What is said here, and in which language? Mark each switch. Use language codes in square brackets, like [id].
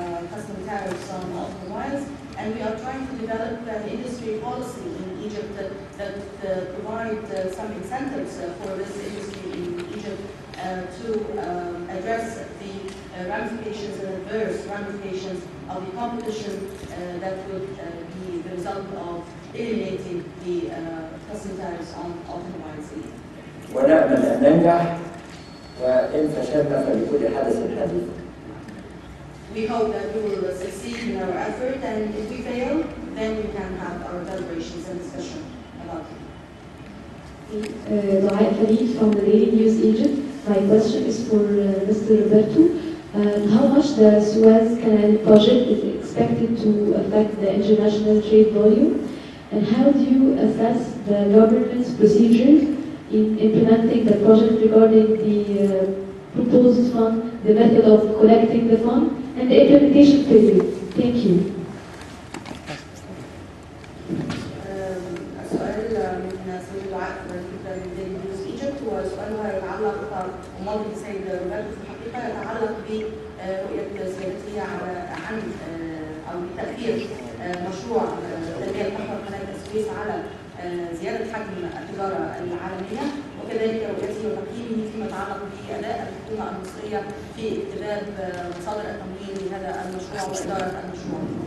[en] custom tariffs on automobiles, and we are trying to develop an industry policy in Egypt that provide some incentives for this industry in Egypt to address the ramifications and adverse ramifications of the competition that would be the result of eliminating the custom tariffs on automobiles. [ar] ونأمل أن ننجح وإن فشلنا فلكل حدث حديث. [en] We hope that we will succeed in our effort, and if we fail, then we can have our deliberations and discussion about it. Da'ai Khalid from the Daily News Egypt. My question is for Mr. Roberto. How much the Suez Canal project is expected to affect the international trade volume? And how do you assess the government's procedures in implementing the project regarding the proposed fund, the method of collecting the fund, and the implementation period? Thank you. [ar] السؤال من سيد الدعاء من ديلي نيوز ايجيبت، وسؤالها يتعلق وموضوع السيد روبرتو في الحقيقه يتعلق برؤيه سيادته عن او بتاثير مشروع تنميه محور قناه السويس على زياده حجم التجاره العالميه، وكذلك رؤيته وتقييمه فيما يتعلق باداء الحكومه المصريه في اكتباب مصادر التمويل لهذا المشروع واداره المشروع.